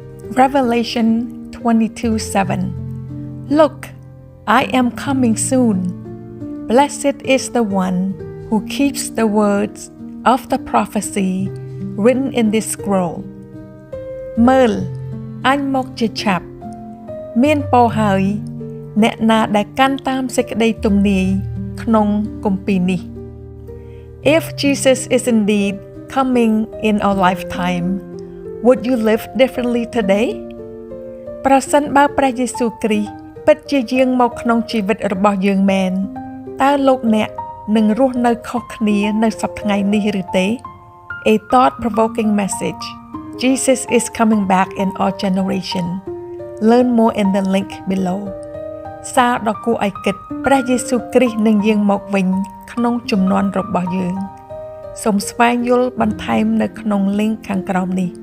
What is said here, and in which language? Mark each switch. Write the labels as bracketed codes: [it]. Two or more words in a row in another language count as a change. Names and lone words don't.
[en] Revelation 22:7. Look, I am coming soon. Blessed is the one who keeps the words of the prophecy written in this scroll. [km] មើលអញមកជាឆាប់មានពរហើយអ្នកណាដែលកាន់តាមសេចក្តីទំនាយក្នុងគម្ពីរនេះ [en] If Jesus is indeed coming in our lifetime, would you live differently today? [km] ប្រសិនបើព្រះយេស៊ូវគ្រីស្ទពិតជាយាងមកក្នុងជីវិតរបស់យើងមែនតើលោកអ្នកនឹងរស់នៅខុសគ្នានៅសប្តាហ៍ថ្ងៃនេះឬទេ [en] A thought-provoking message. Jesus is coming back in our generation. Learn more in the link below. [km] សារដ៏គួរឲ្យគិតព្រះយេស៊ូវគ្រីស្ទនឹងយាងមកវិញក្នុងជំនាន់របស់យើងសូមស្វែងយល់បន្ថែមនៅក្នុង link ខាងក្រោមនេះ